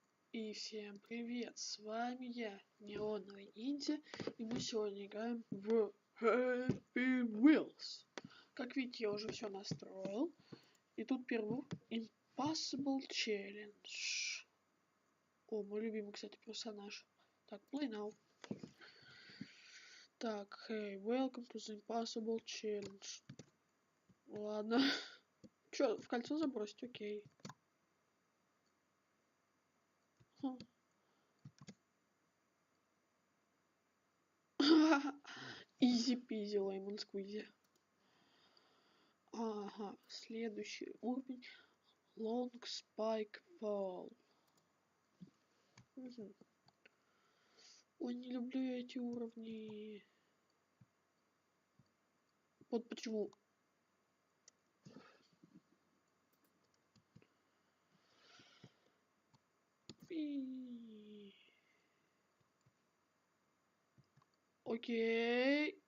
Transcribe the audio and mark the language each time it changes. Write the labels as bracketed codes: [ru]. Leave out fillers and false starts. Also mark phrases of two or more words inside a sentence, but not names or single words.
[ru] И всем привет, с вами я, Неоновый Ниндзя, и мы сегодня играем в Happy Wheels. Как видите, я уже все настроил, и тут первый Impossible Challenge. О, мой любимый, кстати, персонаж. Так, [en] play now. Так, hey, welcome to the Impossible Challenge. [ru] Ладно. Чё, в кольцо забросить? Окей. [en] easy-peasy, lemon squeezy. [ru] Ага, следующий уровень. Long Spike Fall. Угу. Ой, не люблю я эти уровни. Вот почему. Окей.